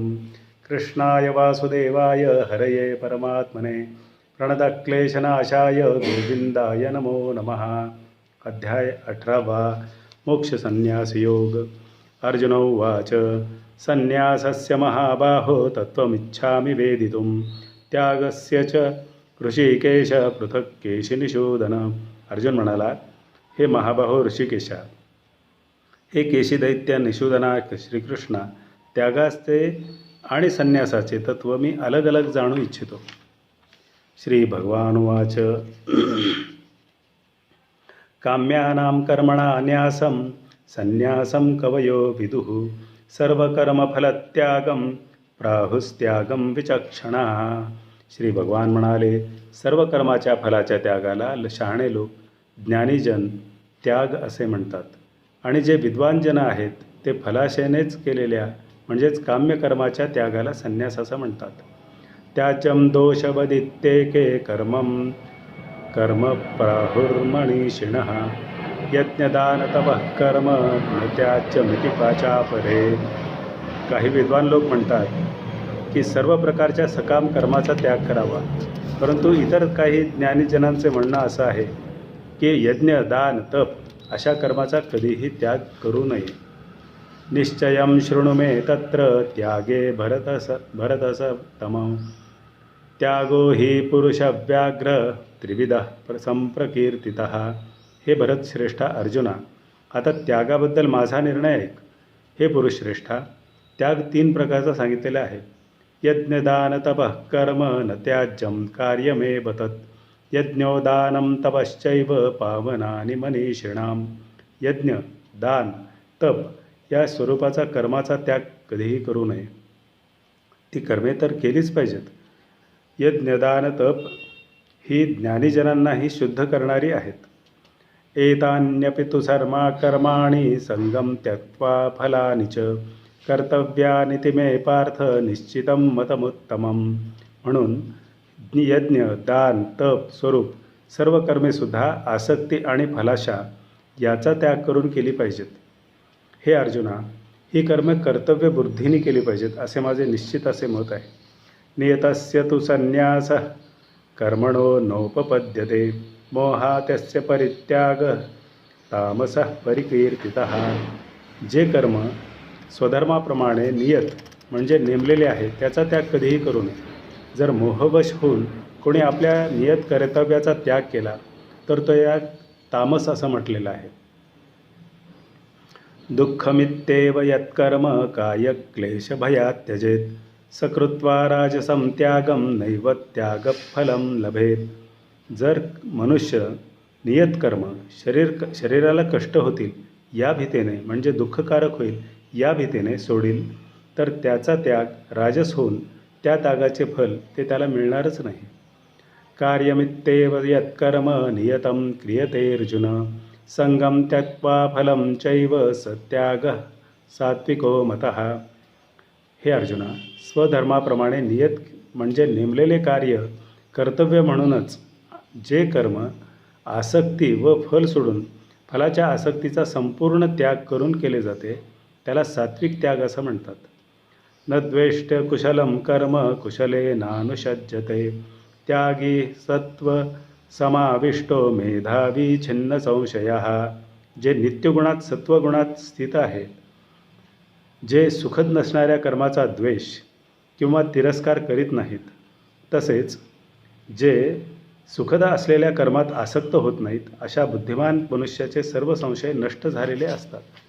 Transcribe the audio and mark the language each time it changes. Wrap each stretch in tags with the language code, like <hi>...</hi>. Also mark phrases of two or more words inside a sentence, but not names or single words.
<sa>कृष्णाय वासुदेवाय हरये परमात्मने प्रणतक्लेशनाशाय गोविंदाय नमो नमः। अध्याय 18 मोक्षसंन्यासयोग। अर्जुन उवाच संन्यासस्य महाबाहो तत्त्वमिच्छामि वेदितुं त्यागस्य च ऋषिकेश पृथक् केशिनिषूदन।</sa> <mr>अर्जुन म्हणाला, हे महाबाहो ऋषिकेशा, हे केशी दैत्य निषूदना श्रीकृष्णा, त्यागाचे आणि संन्यासाचे तत्त्व मी अलग अलग जाणू इच्छितो.</mr> <sa>श्री भगवानुवाच काम्यानां कर्मणान्यासं संन्यासं कवयो विदुः सर्वकर्मफलत्यागं प्राहुस्त्यागं विचक्षणाः.</sa> <mr>श्री भगवान म्हणाले, सर्व कर्माच्या फलाच्या त्यागाला शहाणे लोक ज्ञानीजन त्याग असे म्हणतात, आणि जे विद्वान जन आहेत ते फलाशेनेच केलेल्या म्हणजेच काम्यकर्माच्या त्यागाला संन्यास असं म्हणतात.</mr> <sa>त्याचम दोषवदित्येके कर्मं कर्म प्राहुर्मनीषिणः यज्ञदानतपः कर्म न त्याच्यमिति पाचापरे.</sa> <mr>काही विद्वान लोक म्हणतात की सर्व प्रकारच्या सकाम कर्माचा त्याग करावा, परंतु इतर काही ज्ञानीजनांचे म्हणणं असं आहे की यज्ञ दान तप अशा कर्माचा कधीही त्याग करू नये.</mr> <sa>निश्चयं शृणु मे तत्र त्यागे भरतसत्तमः त्यागो हि पुरुषव्याघ्र त्रिविधः संप्रकीर्तितः.</sa> <mr>हे भरतश्रेष्ठा अर्जुना, आता त्यागाबद्दल माझा निर्णय ऐक. हे पुरुषश्रेष्ठा, त्याग 3 प्रकारचा सांगितलेला आहे.</mr> <sa>यज्ञदानतपः कर्म न त्याज्यं कार्यमेव तत् यज्ञोदानं तपश्चैव पावनानि मनीषिणाम्.</sa> <mr>यज्ञ दान तप या स्वरूपाचा कर्माचा त्याग कधीही करू नये. ती कर्मे तर केलीच पाहिजेत. यज्ञदान तप ही ज्ञानीजनांनाही शुद्ध करणारी आहेत.</mr> <sa>एतान्यपि तु सर्मा कर्माणि संगम त्यक्त्वा फलानि च कर्तव्यानिति मे पार्थ निश्चितं मतमुत्तमम्.</sa> <mr>म्हणून यज्ञ दान तप स्वरूप सर्व कर्मेसुद्धा आसक्ती आणि फलाशा याचा त्याग करून केली पाहिजेत. हे अर्जुना, ही कर्मे कर्तव्य बुद्धीने केली पाहिजेत असे माझे निश्चित असे मत आहे.</mr> <sa>नियतस्य तु संन्यासः कर्मणो नोपपद्यते मोहात्यस्य परित्याग तामसः परिकीर्तितः.</sa> <mr>जे कर्म स्वधर्माप्रमाणे नियत म्हणजे नेमलेले आहे त्याचा त्याग कधीही करू नये. जर मोहवश होऊन कोणी आपल्या नियत कर्तव्याचा त्याग केला तर तो या तामस असं म्हटलेलं आहे.</mr> <sa>दुःखमित्येव यत्कर्म कायक्लेशभयात् त्यजेत् सकृत्वा राजसं त्यागं नैव त्यागफलं लभेत.</sa> <mr>जर मनुष्य नियत कर्म शरीराला कष्ट होतील या भीतीने म्हणजे दुःखकारक होईल या भीतीने सोडील तर त्याचा त्याग राजस होऊन त्या त्यागाचे फल ते त्याला मिळणारच नाही.</mr> <sa>कार्यमित्येव यत्कर्म नियतं क्रियते अर्जुन संगम त्यक्त्वा फलं चैव सत्यागः सात्विको मतः.</sa> <mr>हे अर्जुना, स्वधर्माप्रमाणे नियत म्हणजे नेमलेले कार्य कर्तव्य म्हणूनच जे कर्म आसक्ती व फल सोडून फलाच्या आसक्तीचा संपूर्ण त्याग करून केले जाते त्याला सात्विक त्याग असं म्हणतात.</mr> <sa>न द्वेष्ट कुशलं कर्म कुशले नानुषज्यते त्यागी सत्व समाविष्टो मेधावी छिन्न संशयः.</sa> <mr>जे नित्यगुणात सत्वगुणात स्थित आहे, जे सुखद नसणाऱ्या कर्माचा द्वेष किंवा तिरस्कार करीत नाहीत, तसेच जे सुखद असलेल्या कर्मात आसक्त होत नाहीत, अशा बुद्धिमान मनुष्याचे सर्व संशय नष्ट झालेले असतात.</mr>